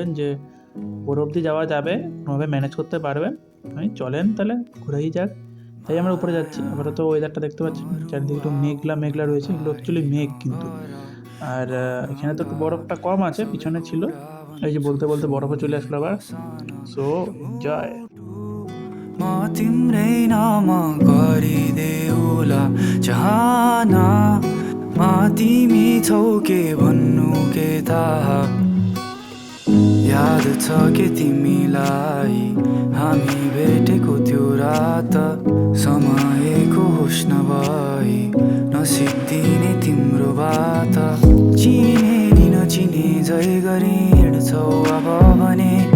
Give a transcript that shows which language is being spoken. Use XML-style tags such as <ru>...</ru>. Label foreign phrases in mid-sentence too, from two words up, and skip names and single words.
<bn>যে ওর অবধি যাওয়া যাবে কোনোভাবে ম্যানেজ করতে পারবেন আমি চলেন তাহলে ঘুরেই যাক তাই আমরা উপরে যাচ্ছি আপাতত ওয়েদারটা দেখতে পাচ্ছি চারিদিকে একটু মেঘলা মেঘলা রয়েছে এগুলো অ্যাকচুয়ালি মেঘ কিন্তু আর এখানে তো একটু বরফটা কম আছে পিছনে ছিল এই যে বলতে বলতে বরফে চলে আসলো আবার সো জয়</bn> <ne>म तिम्रै नाम गरिदेऊला चाहना म तिमी छौ के भन्नु के थाहा याद छ के तिमीलाई हामी भेटेको त्यो रात समयको होस् नभई नसिद्धिने तिम्रो बात चिने नि नचिने जय गरी हिँड्छौ अब भने</ne>